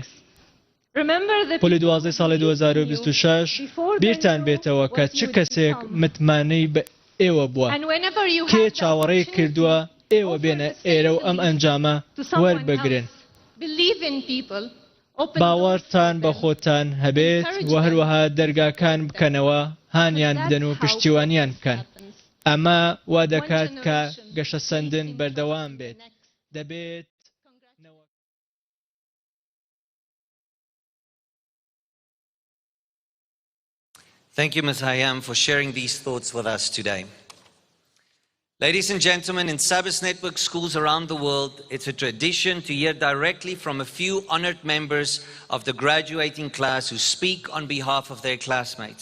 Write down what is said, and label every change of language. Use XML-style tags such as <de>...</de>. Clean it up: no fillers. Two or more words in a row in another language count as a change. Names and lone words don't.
<ckb>پۆلی 12 ساڵی 2026 بیرتان بێتەوە کە چ کەسێک متمانەی بە ئێوە بووە، کێ چاوەڕێی کردووە ئێوە بێنە ئێرە و ئەم ئەنجامە وەربگرن. باوەڕتان بە خۆتان هەبێت و هەروەها دەرگاکان بکەنەوە، هانیان بدەن و پشتیوانیان بکەن. ئەمە وا دەکات کە گەشە سەندن بەردەوام بێت. دەبێت</ckb> <en>Thank you, Ms. Hayam, for sharing these thoughts with us today. Ladies and gentlemen, in Sabbath Network schools around the world, it's a tradition to hear directly from a few honored members of the graduating class who speak on behalf of their classmates.</en>